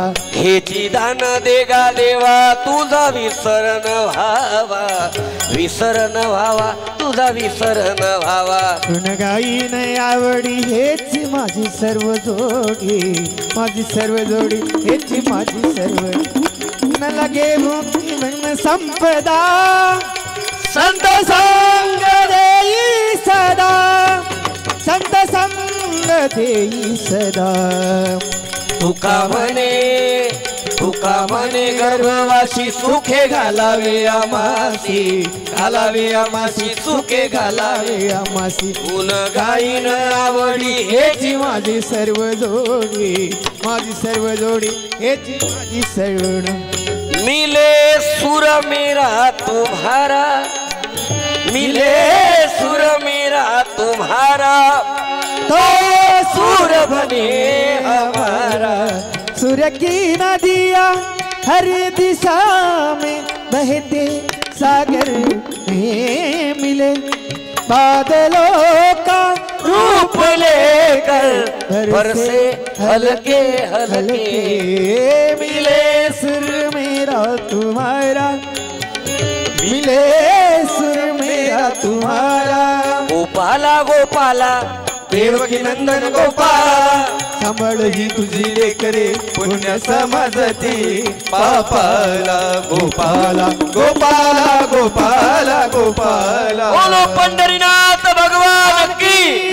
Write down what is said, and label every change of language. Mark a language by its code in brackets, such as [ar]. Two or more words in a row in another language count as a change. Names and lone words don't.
[mr] हेची दान देगा देवा तुझा विसरण व्हावा. विसरण व्हावा तुझा विसरण व्हावा. ऋण गाईन आवडी हेच माझी सर्व जोडी. माझी सर्व जोडी हेची माझी सर्व. न लगे मुक्ती मन संपदा, संत संग देई सदा. संत संग देई सदा. तुका म्हणे गर्भवासी सुखे घालावे आमासी. घालावे आमासी सुखे घालावे आमासी. गुण गाईन आवडी हेची माझी सर्व जोडी. माझी सर्व जोडी हेची माझी सर्व. [hi] मिले सुर मेरा तुम्हारा, मिले सुर मेरा तुम्हारा, तो सुर बने हमारा. सुर की नदियाँ हर दिशा में बहते सागर में मिले. बादलों का रूप लेकर बरसे हल्के हल्के मिले सुर मेरा तुम्हारा, मिले सुर मेरा तुम्हारा। [mr] गोपाला गोपाला देवकी नंदन गोपाला, सांभाळ ही तुझी लेकरे पुण्य समाजती पापाला। गोपाला गोपाला गोपाला गोपाला। [hi] बोलो पंढरीनाथ भगवान की